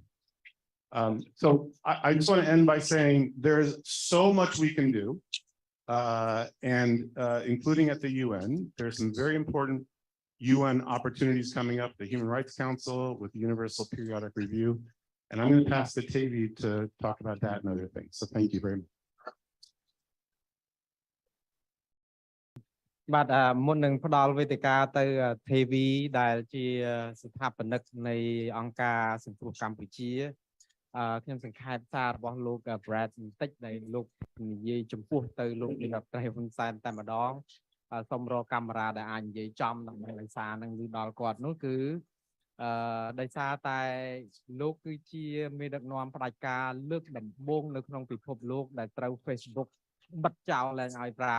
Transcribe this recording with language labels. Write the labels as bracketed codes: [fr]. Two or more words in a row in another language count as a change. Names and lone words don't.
[en] So I just want to end by saying there's so much we can do, including at the UN. There's some very important UN opportunities coming up, the Human Rights Council with the Universal Periodic Review. And I'm going to pass to Tavi to talk about that and other things. So thank you very much. [km] បាទមុននឹងផ្ដល់វេទិកាទៅ TV ដែលជាស្ថាបនិកនៃអង្គការសង្គ្រោះកម្ពុជាខ្ញុំសង្ខេប សាររបស់លោក Brad បន្តិចដែលលោកនិយាយចំពោះទៅលោកនាយករដ្ឋមន្ត្រីហ៊ុនសែនតែម្ដងសូមរកកាមេរ៉ាដែលអាចនិយាយចំដើម្បីសារនឹងឮដល់គាត់នោះគឺដោយសារតែលោកគឺជាមេដឹកនាំផ្ដាច់ការលើកដំបូងនៅក្នុងពិភពលោកដែលត្រូវ Facebook បិទចោលឡើងឲ្យប្រើ